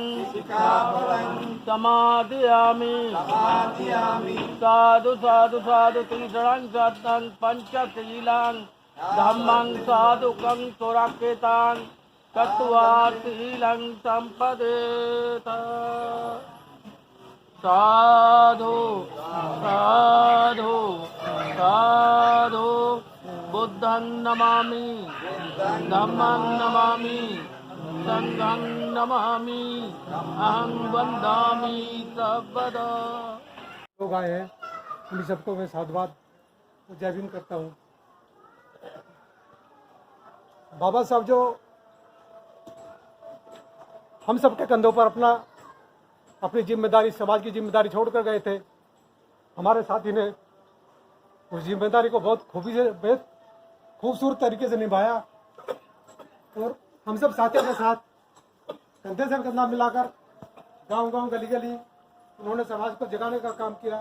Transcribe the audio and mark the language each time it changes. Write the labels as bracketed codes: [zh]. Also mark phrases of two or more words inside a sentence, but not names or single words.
[pi] सिक्खापदं समादयामि समादयामि साधु साधु साधु तीसरं सतं पंचशीलं धम्मं साधुकं सुरक्षितं कृत्वा शीलं संपदेत साधु साधु साधु बुद्धं नमामि धम्मं नमामि संघं नमामि अहं वन्दामि सर्वदा। [hi] लोग आए हैं, उन सबको मैं साधुवाद जय भीम करता हूँ। बाबा साहब जो हम सबके कंधों पर अपनी जिम्मेदारी, समाज की जिम्मेदारी छोड़कर गए थे, हमारे साथी ने उस जिम्मेदारी को बहुत बेहद खूबसूरत तरीके से निभाया और हम सब साथियों के साथ कंधे से कंधा मिलाकर गांव गांव गली गली उन्होंने समाज को जगाने का काम किया।